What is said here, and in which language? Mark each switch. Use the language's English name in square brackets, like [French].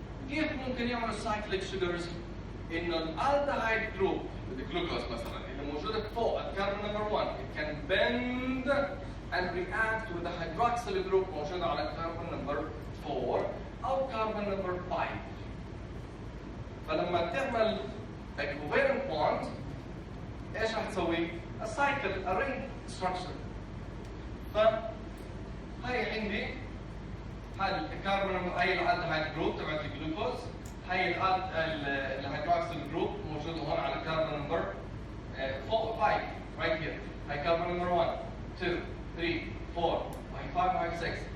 [Arabic] كيف ممكن يعملوا [English] cyclic sugars؟ [Arabic] انه الالدهايد جروب الجلوكوز مثلا اللي موجوده فوق الكربون نمبر 1 [English] it can bend and react with the hydroxyl group [Arabic] موجوده على الكربون نمبر 4 او كربون نمبر 5. فلما تعمل [English] a covalent bond [Arabic] ايش راح تسوي؟ [English] a cycle a ring structure. [Arabic] فهي عندي هاي الكربون هاي الالدهايد جروب تبعت الجلوكوز، هاي الهيدروكسيل جروب موجوده هون على كربون نمبر 5 [English] right here. [Arabic] هاي كربون نمبر 1 2 3 4 هاي 5 هاي 6.